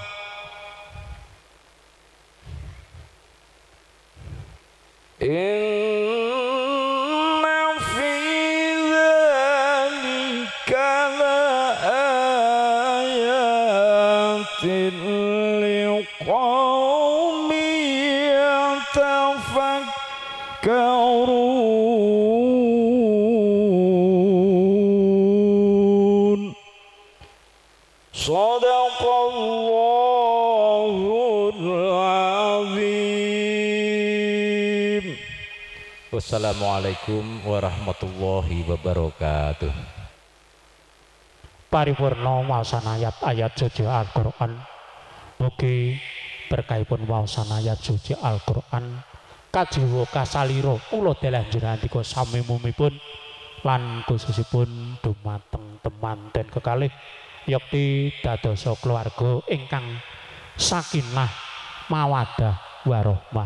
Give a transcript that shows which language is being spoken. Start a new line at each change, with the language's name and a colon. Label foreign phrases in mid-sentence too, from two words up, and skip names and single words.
Arabic: إن في ذلك لآيات لقوم يتفكرون صدق الله العظيم. والسلام عليكم ورحمة الله وبركاته.
Javanese: Paripurna waosan ayat-ayat suci Al-Qur'an. Mugi berkahipun waosan ayat suci Al-Qur'an kajiwa kasalira kula dalah njenengan sami mumipun lan khususipun dumateng temanten kekalih yakti dadosa keluarga ingkang
Arabic: سكينة مودة ورحمة.